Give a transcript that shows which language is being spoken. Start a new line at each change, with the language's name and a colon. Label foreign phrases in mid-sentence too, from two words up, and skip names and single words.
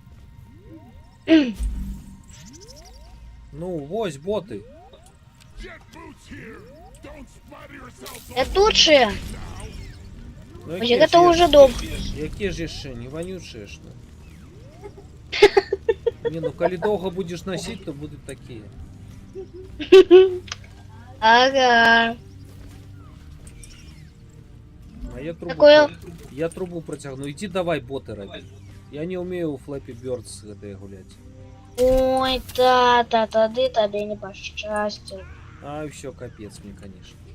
Belarusian: Ну, вось боты. Я тут же. Ну, Ось гэта уже добре. Які ж яшчэ, не вонючыя ж. Не, ну калі доўга будзеш насіць, то будуць такія. Ага. А я трубу, Такое-
Russian: я трубу протягну. Иди давай
Belarusian: боты рабі. Я не умею у Flappy Birds гэтыя гуляць. Ой, тата, тады табе не пашчасціла. А,
Russian: все, капец мне, конечно.